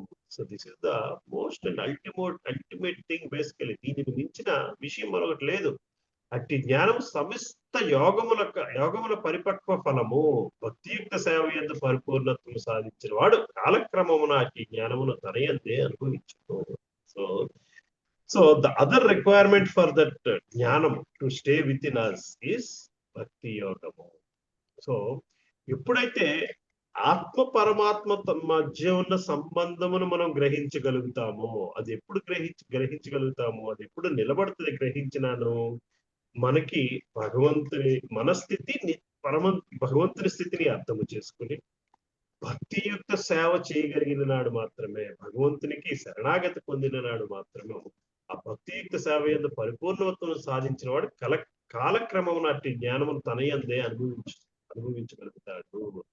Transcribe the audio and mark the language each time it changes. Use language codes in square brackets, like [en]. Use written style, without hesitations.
[en] So this is the most and ultimate thing basically. [te] దీనికి మించిన విషయం మరొకటి లేదు. అట్టి జ్ఞానం సమస్త యోగముల పరిపక్వ ఫలము. భక్తియుక్త సేవ యందు పరిపూర్ణత్వం సాధించిన వాడు కాలక్రమమున అట్టి జ్ఞానమును తన యందే అనుభవించును. [en] So the other requirement for that jnanam to stay within us is bhakti yogamu. So [te] ఎప్పుడైతే ఆత్మ పరమాత్మ మధ్య ఉన్న సంబంధమును మనం గ్రహించగలుగుతాము. అది ఎప్పుడు గ్రహించగలుగుతాము, అది ఎప్పుడు నిలబడుతుంది గ్రహించినాను, మనకి భగవంతుని మనస్థితి భగవంతుని స్థితిని అర్థము చేసుకుని భక్తియుక్త సేవ చేయగలిగిన నాడు మాత్రమే, భగవంతునికి శరణాగతి పొందిన నాడు మాత్రమే ఆ భక్తియుక్త సేవ యొక్క పరిపూర్ణత్వం సాధించిన వాడు కాలక్రమం నాటి జ్ఞానమును తన యందే అనుభవించగలుగుతాడు.